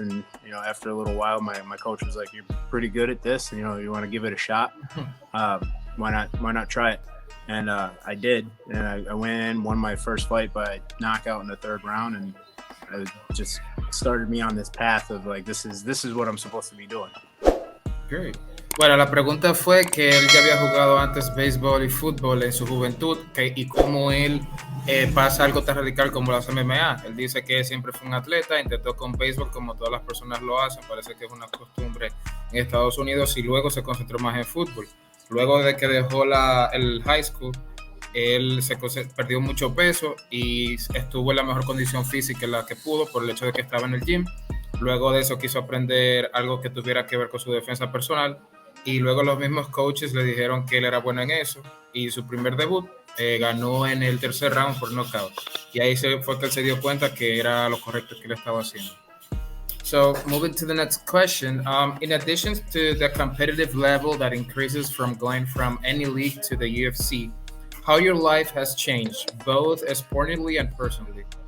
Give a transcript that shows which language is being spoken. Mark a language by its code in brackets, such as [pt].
[en] And, after a little while, my coach was like, you're pretty good at this. You want to give it a shot. Why not try it? And I did. And I went in, won my first fight by knockout in the third round. And it just started me on this path of like, this is what I'm supposed to be doing. Great. [es] Bueno, la pregunta fue que él ya había jugado antes béisbol y fútbol en su juventud y cómo él pasa algo tan radical como las MMA. Él dice que siempre fue un atleta, intentó con béisbol como todas las personas lo hacen, parece que es una costumbre en Estados Unidos, y luego se concentró más en fútbol. Luego de que dejó el high school, él perdió mucho peso y estuvo en la mejor condición física en la que pudo por el hecho de que estaba en el gym. Luego de eso quiso aprender algo que tuviera que ver con su defensa personal, y luego los mismos coaches le dijeron que él era bueno en eso, y su primer debut ganó en el tercer round por knockout, y ahí fue que él se dio cuenta que era lo correcto que él estaba haciendo. [en] So moving to the next question, in addition to the competitive level that increases from going from any league to the UFC, how your life has changed, both sportingly and personally?